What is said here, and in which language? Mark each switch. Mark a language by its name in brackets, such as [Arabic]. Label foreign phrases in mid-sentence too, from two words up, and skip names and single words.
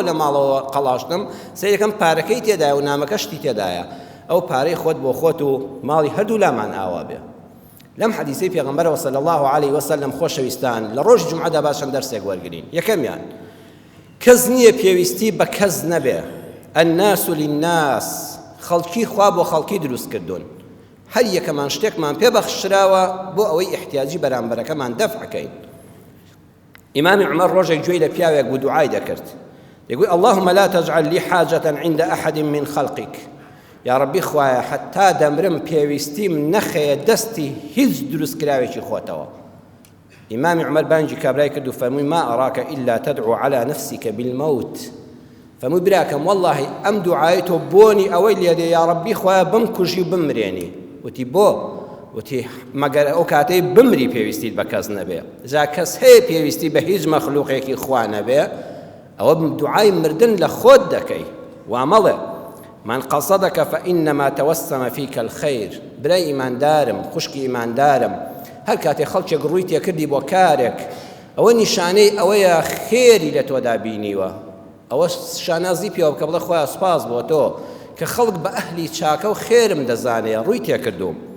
[Central Kurdish] لە ماڵەوە قەڵاشتم سەیرەکەم پارەکەی تێدایە و نامەکەشتی تێدایە ئەو پارەی خۆت بۆ خۆت و ماڵی هەردوو لامان ئاوا بێ لەم حەدیثەی پێغەمبەرەوە [Arabic] صلی الله عليه وسلم [Central Kurdish] خۆشەویستان لە ڕۆژی جومعەدا باشەن دەرسێک وەرگرین یەکەمیان کەس نییە پێویستی بە کەس نەبێ [Arabic] الناس للناس [Central Kurdish] خەڵکی خوا بۆ خەڵکی دروست کردوون هەر یەکەمان شتێکمان پێبەخشراوە بۆ ئەوەی احتیاجی بەرامبەرەکەمان دەفعکەین ئیمامی عومەر ڕۆژێک گوێی لە پیاوێک بوو دوعای دەکرد دەیگوت [Arabic] اللهم لا تجعل لي حاجة عند أحد من خلقك [Central Kurdish] یا ربی خوایە حتا دەمرم پێویستیم نەخەیە دەستی هیچ دروستکراوێکی خۆتەوە ئیمامی عومەر بانگی کابرای کرد و فەرمووی [Arabic] ما ئەراکە ئیلا تدعو على نفسك بالموت [Central Kurdish] فەرمووی براکەم واللهی ئەم دوعای تۆ بۆنی ئەوەی لێدێ یا ربی خوایە بمکوژی و بمرێنی وتی بۆ وتی مەگەر ئەو کاتەی بمری پێویستیت بە کەس نەبێ جا کەس هەیە پێویستی بە هیچ مەخلوقێکی خوا نەبێ ئەوە دوعای مردن لە خۆت دەکەی وامەڵێ [Arabic] من قصدك فإنما توسم فيك الخير [Central Kurdish] برای ئیماندارم خوشکی ئیماندارم هەر کاتێ خەڵکێک ڕووی تێکردی بۆ کارێک ئەوە نیشانەی ئەوەیە خێری لە تۆدا بینیوە ئەوە شانازی پێوە بکە بڵێ خۆیان سپاس بۆ تۆ کە خەڵک بە ئەهلی چاکە و خێرم دەزانێ ڕووی تێکردوم